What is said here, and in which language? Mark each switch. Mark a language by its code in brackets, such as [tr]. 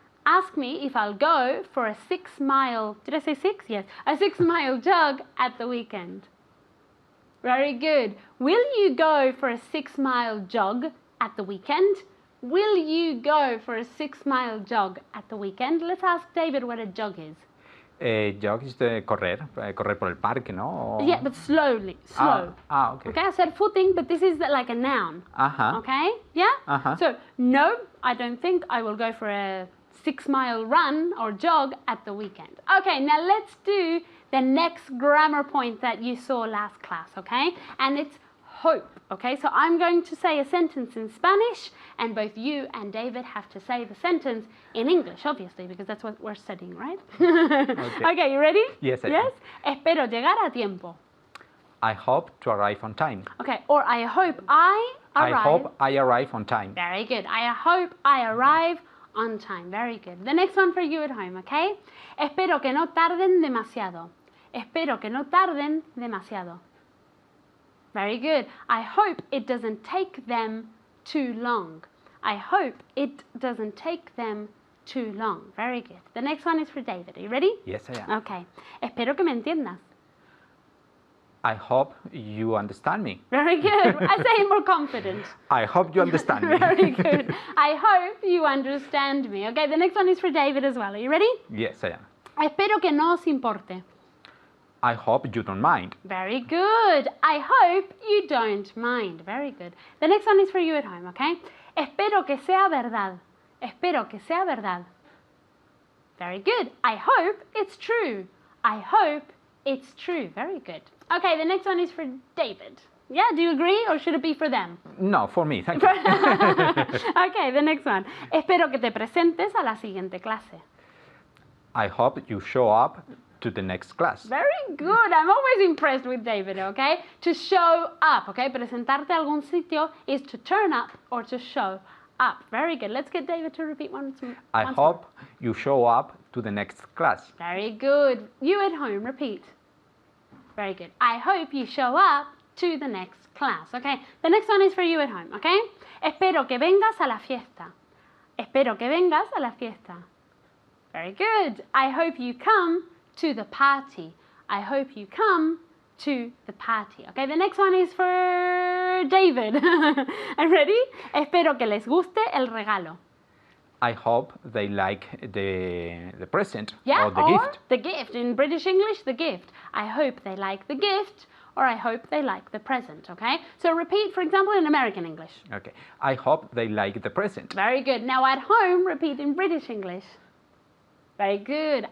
[en] Ask me if I'll go for a 6-mile, did I say 6? Yes, a 6-mile jog at the weekend. Very good. Will you go for a 6-mile jog at the weekend? Will you go for a 6-mile jog at the weekend? Let's ask David what a jog is. Jog is [es] correr por el parque, ¿no? [en] Yeah, but slowly, slow. Okay. Okay, I said footing, but this is like a noun. Uh-huh. Okay, yeah? Uh-huh. So, no, I don't think I will go for a 6-mile run or jog at the weekend. Okay, now let's do the next grammar point that you saw last class, okay? And it's hope, okay? So I'm going to say a sentence in Spanish, and both you and David have to say the sentence in English, obviously, because that's what we're studying, right? Okay, you ready? Yes, I am. [es] Yes? Espero llegar a tiempo. [en] I hope to arrive on time. Okay, or I hope I arrive. I hope I arrive on time. Very good. I hope I arrive on time. Very good. The next one for you at home, okay? [es] Espero que no tarden demasiado. Espero que no tarden demasiado. [en] Very good. I hope it doesn't take them too long. I hope it doesn't take them too long. Very good. The next one is for David. Are you ready? Yes, I am. Okay. [es] Espero que me entiendas. [en] I hope you understand me. Very good. I say it more confident. I hope you understand me. Very good. I hope you understand me. Okay, the next one is for David as well. Are you ready? Yes, I am. [es] Espero que no os importe. [en] I hope you don't mind. Very good. I hope you don't mind. Very good. The next one is for you at home, okay? [es] Espero que sea verdad. Espero que sea verdad. [en] Very good. I hope it's true. I hope it's true. Very good. Okay, the next one is for David. Yeah, do you agree or should it be for them? No, for me, thank you. Okay, the next one. [es] Espero que te presentes a la siguiente clase. [en] I hope you show up to the next class. Very good. I'm always impressed with David, okay? To show up, okay? [es] Presentarte a algún sitio [en] is to turn up or to show up. Very good. Let's get David to repeat once more. I hope you show up to the next class. Very good. You at home, repeat. Very good. I hope you show up to the next class, okay? The next one is for you at home, okay? [es] Espero que vengas a la fiesta. Espero que vengas a la fiesta. [en] Very good. I hope you come to the party. I hope you come to the party. Okay, the next one is for David. Are you ready? [es] Espero que les guste el regalo. [en] I hope they like the present Yeah, or the gift. The gift. In British English, the gift. I hope they like the gift, or I hope they like the present, okay? So repeat, for example, in American English. Okay. I hope they like the present. Very good. Now at home, repeat in British English. Very good.